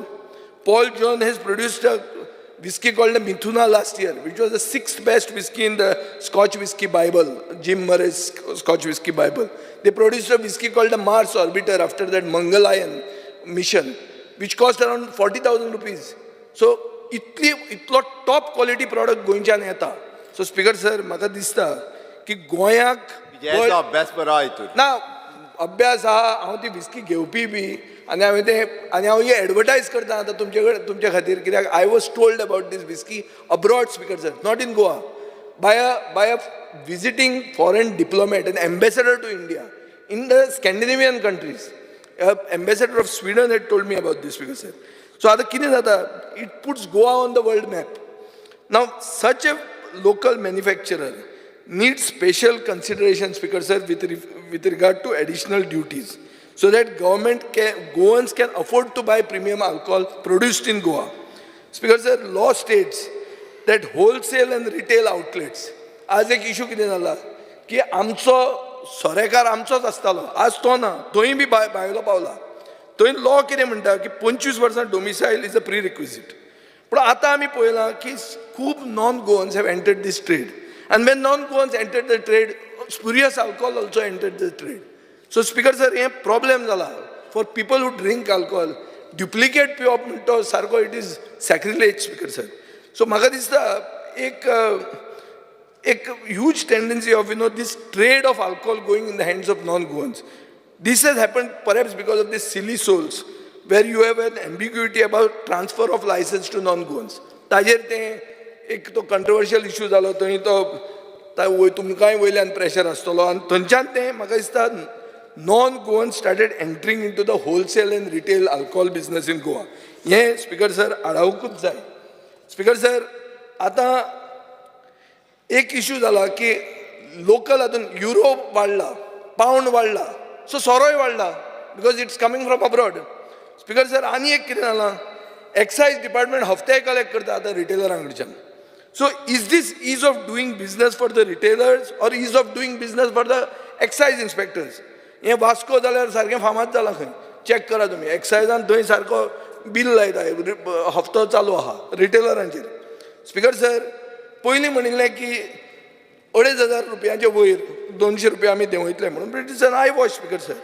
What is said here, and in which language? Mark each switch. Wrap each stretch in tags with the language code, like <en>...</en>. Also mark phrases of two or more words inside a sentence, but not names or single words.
<en>Paul John has produced a whiskey called the Mithuna last year, which was the 6th best whiskey in the Scotch Whiskey Bible, Jim Murray's Scotch Whiskey Bible. They produced a whiskey called the Mars Orbiter after that Mangalayan mission, which cost around 40,000 rupees.</en> <kok>So, itlo</kok> <en>top quality product</en> <kok>गोंयच्यान येता. So, Speaker sir, म्हाका दिसता की गोंयाक अभ्यास बरो हितून ना अभ्यास आहा, हांव ती विस्की घेवपी बी आनी हांव ही एडवर्टायज करता आतां तुमच्या खातीर कित्याक I</kok> <en>was told about this whiskey abroad, Speaker sir, not in Goa, by a visiting foreign diplomat, an ambassador to India in the Scandinavian countries. Ambassador of Sweden had told me about this, Speaker sir.</en> <kok>So आता कितें जाता,</kok> <en>it puts Goa on the world map. Now such a local manufacturer needs special consideration, Speaker sir, with regard to additional duties, so that Goans can afford to buy premium alcohol produced in Goa. Speaker sir, law states that wholesale and retail outlets,</en> <kok>आज एक इशू कितें जाला की आमचो सोरेकार आमचोच आसतालो, आज तो ना, थंय बी भायलो पावला. थंय लॉ कितें म्हणटा की 25 वर्सां</kok> <en>domicile is a pre requisite.</en> <kok>पूण आतां आमी पळयलां की खूब</kok> <en>non Goans have entered this trade, and when non-goans entered the trade, spurious alcohol also entered the trade. So Speaker sir,</en> <kok>हे problem जाला</kok> <en>for people who drink alcohol. Duplicate</en> <kok>पिवप म्हणटा सारको</kok> <en>it is sacrilege, Speaker sir. So</en> <kok>म्हाका दिसता एक</kok> <en>huge tendency of this trade of alcohol going in the hands of non-goans. This has happened perhaps because of these silly souls, where you have an ambiguity about transfer of license to non-goans.</en> <kok>ताजेर तें एक तो कंट्रोवर्शियल इशू जालो, थंय तो तुमकांय वयल्यान प्रेशर आसतलो आनी थंयच्यान तें म्हाका दिसता</kok> <en>non Goan started entering in to the wholesale and retail alcohol business in Goa.</en> <kok>हें स्पीकर सर आडावकूच जाय. स्पीकर सर, आतां एक इशू जाला की लोकल हातून युरो वाडला, पावंड वाडला, सो सोरोय वाडला</kok> <en>because it's coming from abroad.</en> <kok>स्पीकर सर, आनी एक कितें जालां,</kok> <en>excise department</en> <kok>हफ्ते कलेक्ट करता आतां रिटेलरां कडच्यान.</kok> <en>So is this ease of doing business for the retailers or ease of doing business for the excise inspectors?</en> <kok>हे वास्को जाल्यार सारकें फामाद जालां खंय, चॅक करा तुमी. एक्सायजान थंय सारको बील लायता, हफ्तो चालू आहा रिटेलरांचेर. स्पीकर सर, पयलीं म्हणिल्लें की 2,500 रुपयांचे वयर 200 रुपया आमी देंवयतले म्हणून,</kok> <en>but it's an eye wash Speaker sir.</en>